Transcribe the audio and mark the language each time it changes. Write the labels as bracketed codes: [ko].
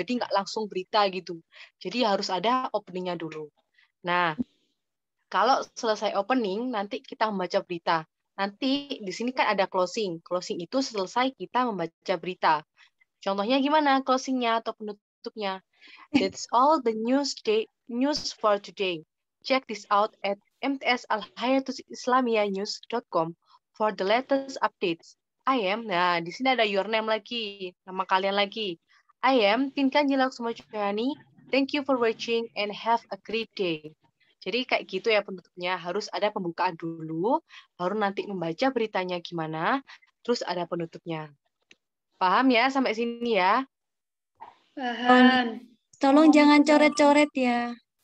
[id] Jadi nggak langsung berita gitu. Jadi harus ada openingnya dulu. Nah, kalau selesai opening, nanti kita membaca berita. Nanti di sini kan ada closing. Closing itu selesai kita membaca berita. Contohnya gimana closingnya atau penutupnya? [en] That's all the news for today. Check this out at mtsalhayatulislamiyahnews.com for the latest updates. [id] Nah di sini ada [en] your name [id] lagi, nama kalian lagi. [en] I am Pinkan Jelakusumacani. Thank you for watching and have a great day. [id] Jadi kayak gitu ya penutupnya, harus ada pembukaan dulu, baru nanti membaca beritanya gimana, terus ada penutupnya. Paham ya sampai sini ya? Paham. Tolong jangan coret-coret ya.